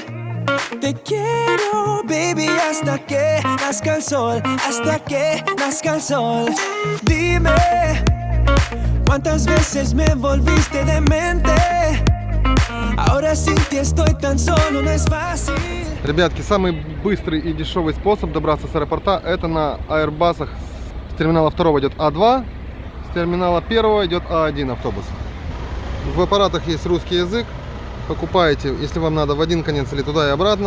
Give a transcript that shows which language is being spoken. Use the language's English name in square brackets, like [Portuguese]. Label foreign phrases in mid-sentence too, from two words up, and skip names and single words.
[Spanish] Te quiero, baby, hasta que nazca el sol, hasta que nazca el sol. Dime, ¿cuántas veces me volviste demente? Ahora sin ti estoy tan solo, no es fácil. [Russian] Ребятки, самый быстрый и дешевый способ добраться с аэропорта — это на аэробасах. С терминала 2 идет А2, с терминала 1 идет А1 автобус. В аппаратах есть русский язык. Покупаете, если вам надо, в один конец или туда и обратно.